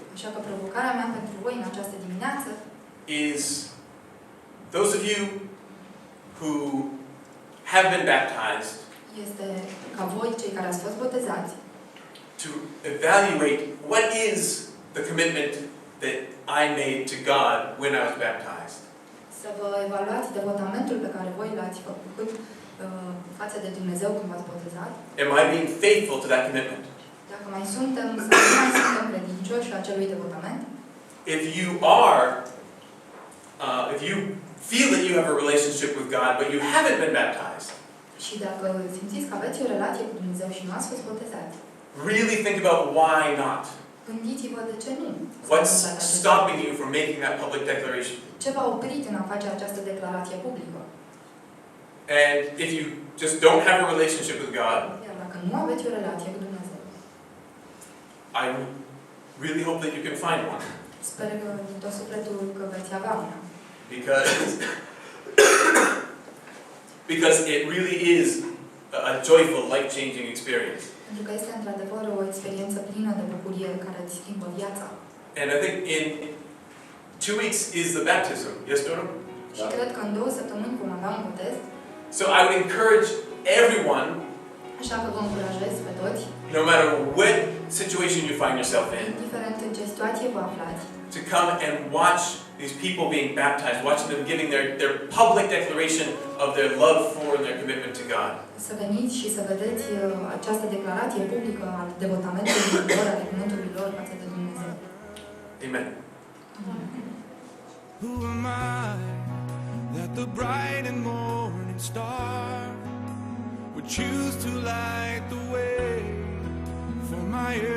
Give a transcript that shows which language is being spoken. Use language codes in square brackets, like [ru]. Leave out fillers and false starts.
[ro] Așa că provocarea mea pentru voi în această dimineață [en] is those of you who have been baptized [ro] este ca voi, cei care ați fost botezați, [en] to evaluate what is the commitment that I made to God when I was baptized. [ro] să vă evaluați devotamentul pe care voi l-ați făcut față de Dumnezeu când v-ați botezat. [en] Am I being faithful to that commitment? [ro] Dacă mai suntem sau nu mai suntem credincioși acelui devotament, [en] If you are, if you feel that you have a relationship with God, but you haven't been baptized, [ro] Și dacă simțiți că aveți o relație cu Dumnezeu și nu ați fost botezați, [en] really think about why not. [ro] gândiți-vă de ce nu. [en] What's stopping you from making that public declaration? [ro] Ce v-a oprit în a face această declarație publică? [en] And if you just don't have a relationship with God, [ro] Iar dacă nu aveți o relație cu Dumnezeu, [en] I really hope that you can find one. [ro] sper că din tot sufletul că veți avea una. [en] Because it really is a joyful, life-changing experience. [ro] Pentru că este într-adevăr o experiență plină de bucurie care îți schimbă viața. [en] And I think in 2 weeks is the baptism. Yes, Dora? [ro] Și cred că în 2 săptămâni vom avea un botez. [en] So I would encourage everyone, [ro] Așa că vă încurajez pe toți, [en] no matter what situation you find yourself in, [ro] indiferent în ce situație vă aflați, [en] to come and watch these people being baptized, watching them giving their public declaration of their love for and their commitment to God. [ro] să veniți și să vedeți această declarație publică a devotamentului lor, a cuvântului lor față de Dumnezeu. [en] Amen. Who am I that the bright and morning star would choose to light the way for my